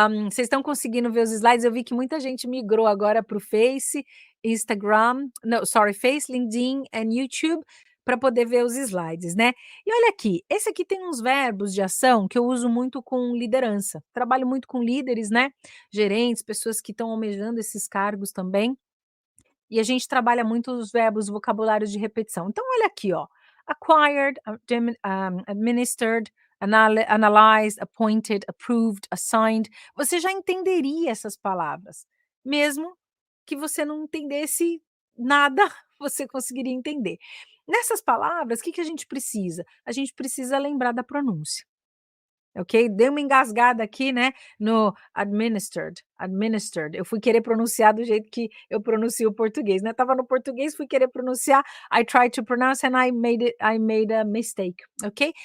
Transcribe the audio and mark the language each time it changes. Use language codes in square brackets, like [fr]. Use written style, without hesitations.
[pt] Vocês estão conseguindo ver os slides? Eu vi que muita gente migrou agora para o Face, Instagram, [en] no, sorry, [pt] Face, LinkedIn and YouTube, para poder ver os slides, né? E olha aqui, esse aqui tem uns verbos de ação que eu uso muito com liderança. Trabalho muito com líderes, né? Gerentes, pessoas que estão almejando esses cargos também. E a gente trabalha muito os verbos, vocabulários de repetição. Então, olha aqui, ó. [en] Acquired, administered, analyzed, appointed, approved, assigned. [pt] Você já entenderia essas palavras. Mesmo que você não entendesse nada, você conseguiria entender. Nessas palavras, o que que a gente precisa? A gente precisa lembrar da pronúncia. Ok? Dei uma engasgada aqui, né, no administered, eu fui querer pronunciar do jeito que eu pronuncio o português, né, estava no português, fui querer pronunciar, [en] I tried to pronounce and I made a mistake, ok?